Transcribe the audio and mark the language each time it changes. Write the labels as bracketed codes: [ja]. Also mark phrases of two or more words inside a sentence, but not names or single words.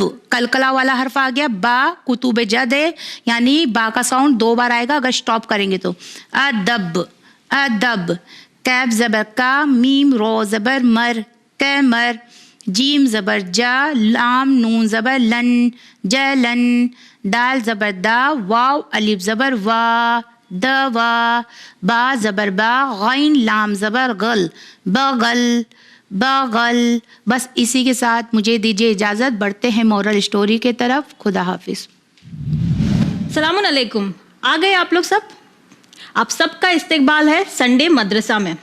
[ur] کلکلا والا حرف آ گیا با، کتب جد ہے، یعنی با کا ساؤنڈ 2 بار آئے گا اگر اسٹاپ کریں گے تو. ادب، ادب. کیف زبر کا، میم رو زبر مر، کمر. جیم زبر جا، لام نون زبر لن، جلن. دال زبر دا، واو الف زبر وا، دوا. با زبر با، غین لام زبر غل، بغل، بغل. بس اسی کے ساتھ مجھے دیجیے اجازت، بڑھتے ہیں [en] moral story [ur] کے طرف. خدا حافظ. السلام علیکم. آ گئے آپ لوگ سب؟ آپ سب کا استقبال ہے سنڈے مدرسہ میں.